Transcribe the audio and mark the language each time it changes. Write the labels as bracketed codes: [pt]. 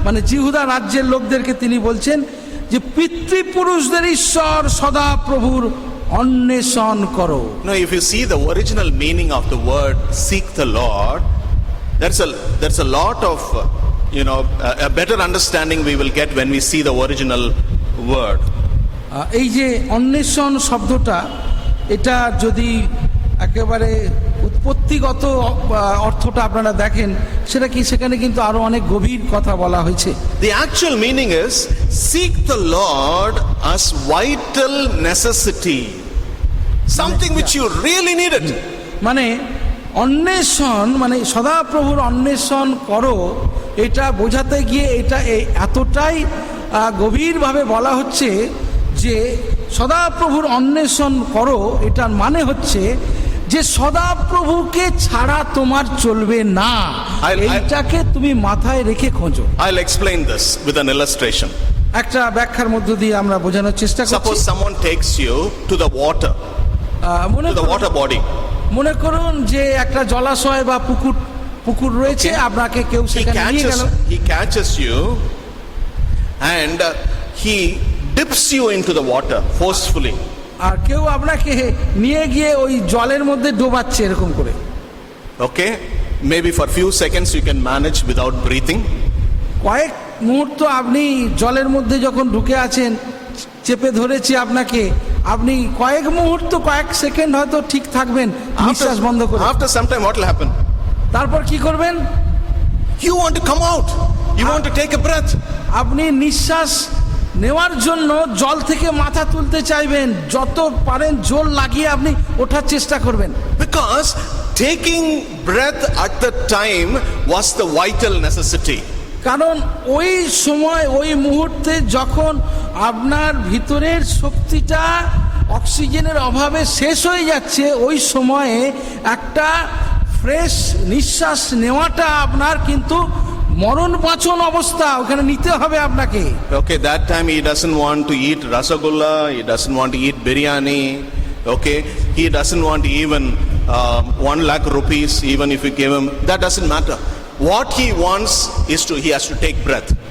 [bn] জিহুদা রাজ্যের লোকদেরকে তিনি বলছেন যে পিতৃপুরুষদের ঈশ্বর সদা প্রভুর অন্বেষণ করো। [en] Now, if you see the original meaning of the word seek the Lord, there's a lot of a better understanding we will get when we see the original word. [bn] এই যে অন্বেষণ শব্দটা, এটা যদি একেবারে উৎপত্তিগত অর্থটা আপনারা দেখেন, সেখানে কিন্তু আরো অনেক গভীর কথা বলা হয়েছে। [en] The actual meaning is seek the Lord as vital necessity, something which you really needed. [bn] মানে অন্বেষণ মানে সদাপ্রভুর অন্বেষণ করো, এটা বোঝাতে গিয়ে এটা এতটাই গভীরভাবে বলা হচ্ছে যে সদাপ্রভুর অন্বেষণ করো, এটার মানে হচ্ছে যে সদা প্রভুকে ছাড়া তোমার চলবে না, [en] I'll- [bn] এইটাকে তুমি মাথায় রেখে খোঁজো। [en] I'll explain this with an illustration. [bn] একটা ব্যাখ্যার মধ্য দিয়ে আমরা বোঝানোর চেষ্টা করছি। [en] Suppose someone takes you to the water, [bn] মনে [en] to the [bn] করুন- [en] water body. [bn] মনে করুন যে একটা জলাশয় বা পুকুর রয়েছে, [en] Okay. [bn] আপনাকে কেউ সেখানে নিয়ে গেল। [en] He catches you and he dips you into the water forcefully. [bn] আর কেউ আপনাকে নিয়ে গিয়ে ওই জলের মধ্যে ডোবাচ্ছে এরকম করে। [en] Okay? Maybe for few seconds you can manage without breathing. [bn] কয়েক মুহূর্ত আপনি জলের মধ্যে যখন ঢুকে আছেন, চেপে ধরেছি আপনাকে, আপনি কয়েক মুহূর্ত, কয়েক সেকেন্ড হয়তো ঠিক থাকবেন নিঃশ্বাস বন্ধ করে। [en] After some time what will happen? [bn] তারপর কি করবেন? [en] You want to come out. You want to take a breath. [bn] আপনি নিঃশ্বাস নেওয়ার জন্য জল থেকে মাথা তুলতে চাইবেন, যত পারেন জোর লাগিয়ে আপনি ওঠার চেষ্টা করবেন। [en] Because taking breath at the time was the vital necessity. [bn] কারণ ওই সময়, ওই মুহূর্তে যখন আপনার ভিতরের শক্তিটা অক্সিজেনের অভাবে শেষ হয়ে যাচ্ছে, ওই সময়ে একটা ফ্রেশ নিঃশ্বাস নেওয়াটা আপনার কিন্তু মরণ বাঁচন অবস্থা, ওখানে নিতে হবে আপনাকে। [en] Okay, that time he doesn't want to eat rasagulla, he doesn't want to eat biryani, okay? He doesn't want even 1 lakh rupees, even if you give him, that doesn't matter. What he wants is he has to take breath.